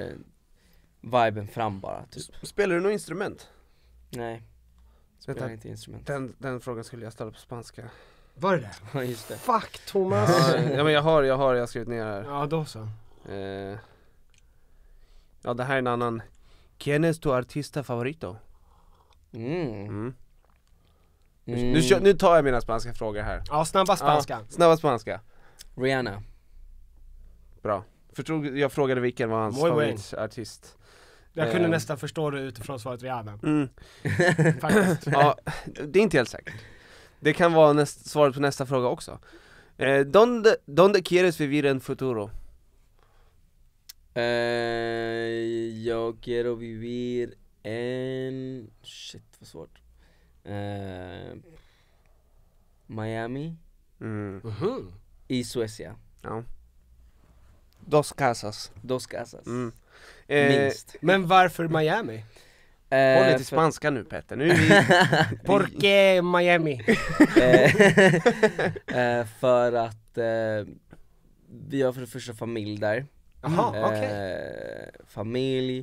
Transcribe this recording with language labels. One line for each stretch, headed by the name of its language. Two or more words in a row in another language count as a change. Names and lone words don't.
Swedish: Där kommer viben fram bara typ. Spelar du något instrument? Nej, spelar inte instrument. Den frågan skulle jag ställa på spanska. Var det det? Ja, just det.
English: Fuck Thomas.
Swedish: Ja men jag har skrivit ner här. Ja då så. Ja det här är en annan.
Spanish: ¿Quién es tu artista favorito?
Swedish: Nu tar jag mina spanska frågor här. Ja, snabba spanska. Snabba spanska. Rihanna. Bra. Jag frågade vilken var hans favoritartist. Jag kunde nästan förstå det utifrån svaret Rihanna. Faktiskt. Ja, det är inte helt säkert. Det kan vara svaret på nästa fråga också.
Spanish: ¿Dónde quieres vivir en futuro? Jag quiero vivir en...
Swedish: Shit, vad svårt. Miami i Suecia. Ja.
Spanish: Dos casas.
Swedish: Minst. Men varför Miami? Håll dig till spanska nu Petter. Nu är vi...
Spanish: Porque Miami?
Swedish: För att vi har för det första familj där. Familj.